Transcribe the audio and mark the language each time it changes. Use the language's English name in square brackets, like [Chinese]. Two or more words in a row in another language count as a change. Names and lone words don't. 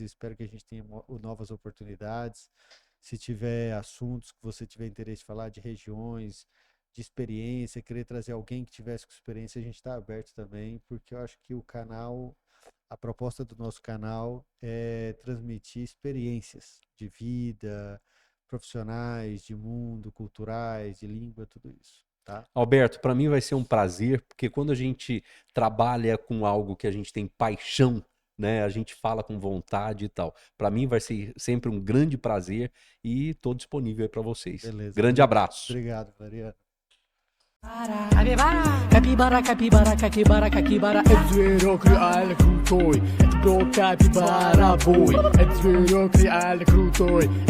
[Portuguese] Espero que a gente tenha novas oportunidades. Se tiver assuntos que você tiver interesse de falar, de regiões, de experiência, querer trazer alguém que tivesse com experiência, a gente está aberto também, porque eu acho que o canal, a proposta do nosso canal é transmitir experiências de vida, profissionais, de mundo, culturais, de língua, tudo isso, tá? Alberto, para mim vai ser um prazer, porque quando a gente trabalha com algo que a gente tem paixão, né, a gente fala com vontade e tal. Para mim vai ser sempre um grande prazer e estou disponível aí para vocês. Beleza. Grande abraço. Obrigado, Mariana. Capibara, capibara, capibara, capibara, è vero che al crutoi, è capibara voi, è vero che al crutoi.